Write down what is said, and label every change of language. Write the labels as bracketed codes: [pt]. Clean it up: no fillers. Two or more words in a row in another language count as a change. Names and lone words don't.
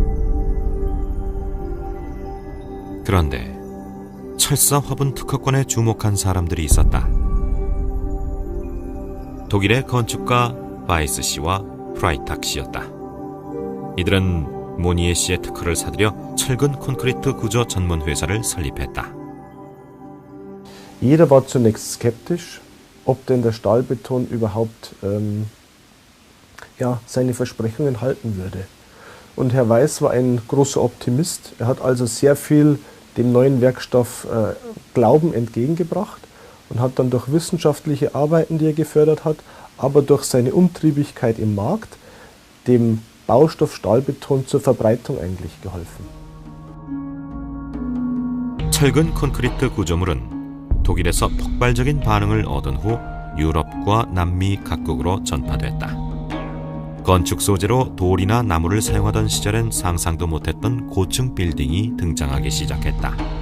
[ko] 그런데 철사 화분 특허권에 주목한 사람들이 있었다. 독일의 건축가 바이스 씨와 프라이탁 씨였다. 이들은 모니에 씨의 특허를 사들여 철근 콘크리트 구조 전문 회사를 설립했다. [de] Jeder war zunächst skeptisch, ob denn der Stahlbeton überhaupt seine Versprechungen halten würde. Und Herr Weiss war ein großer Optimist. Er hat also sehr viel dem neuen Werkstoff Glauben entgegengebracht und hat dann durch wissenschaftliche Arbeiten, die er gefördert hat, aber durch seine Umtriebigkeit im Markt dem Baustoff Stahlbeton zur Verbreitung eigentlich geholfen. [ko] 철근 콘크리트 구조물은 독일에서 폭발적인 반응을 얻은 후 유럽과 남미 각국으로 전파됐다. 건축 소재로 돌이나 나무를 사용하던 시절엔 상상도 못했던 고층 빌딩이 등장하기 시작했다.